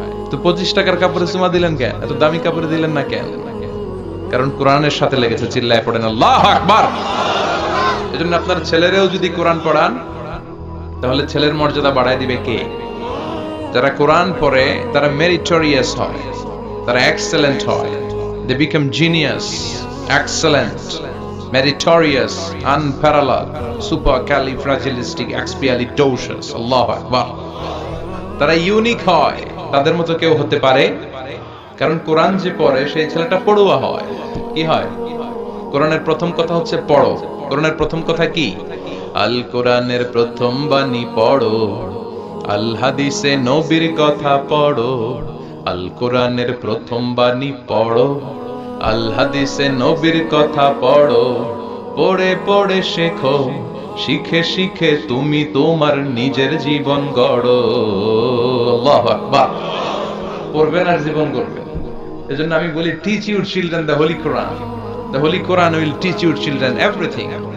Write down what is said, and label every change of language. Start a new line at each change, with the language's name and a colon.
Bangla: তো 25 টাকার কাপড়ে চুমা দিলেন কেন? এত দামি কাপড়ে দিলেন না কেন? কারণ কোরআনের সাথে লেগেছে। চিল্লায় পড়েন আল্লাহু আকবার। এজন্য আপনার ছেলেরেও যদি কোরআন পড়ান, তাহলে ছেলের মর্যাদা বাড়ায় দিবে কে? যারা কোরআন পড়ে তারা মেরিটোরিয়াস হয়, তারা এক্সেলেন্ট হয়।
English: They become genius, excellent, meritorious, unparalleled, supercalifragilisticexpialidocious.
Bangla: আল্লাহু আকবার। তারা ইউনিক হয়, তাদের মতো কেউ হতে পারে? কারণ কোরআন যে পড়ে সেই ছেলেটা পড়ুয়া হয়। কি হয়? কোরআনের প্রথম কথা হচ্ছে পড়ো। কোরআনের প্রথম কথা কি? আল কোরআনের প্রথম বাণী পড়ো, আল হাদিসে নবীর কথা পড়ো। আল কোরআনের প্রথম বাণী পড়ো, আল হাদিসে নবীর কথা পড়ো। পড়ে পড়ে শেখো, শিখে শিখে তুমি তোমার নিজের জীবন গড়ো। আল্লাহু আকবার। পড়বেন আর জীবন গড়বেন। এজন্য আমি বলি,
English: Teach your children the holy Quran. The Holy Quran will teach your children everything.